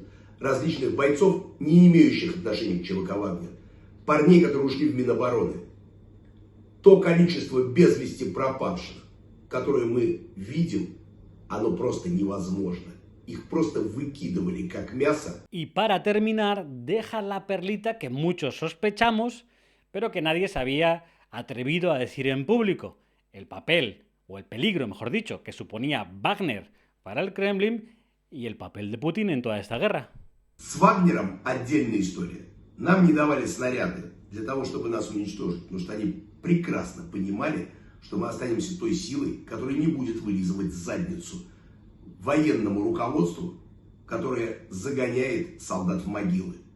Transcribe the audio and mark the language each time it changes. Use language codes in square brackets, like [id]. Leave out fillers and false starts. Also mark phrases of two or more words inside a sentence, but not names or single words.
[ru] Различных бойцов, не имеющих отношения к ЧВК «Вагнер». Парней, которые ушли в Минобороны. То количество без вести пропавших, которое мы видим, оно просто невозможно. Их просто выкидывали как мясо. [es] Y para terminar, deja la perlita que muchos sospechamos, pero que nadie se había atrevido a decir en público. El papel, o el peligro, mejor dicho, que suponía Wagner para el Kremlin y el papel de Putin en toda esta guerra. [ru] С Вагнером отдельная история. Нам не давали снаряды для того, чтобы нас уничтожить, потому что они прекрасно понимали, что мы останемся той силой, которая не будет вылизывать задницу военному руководству, которое загоняет солдат в могилы.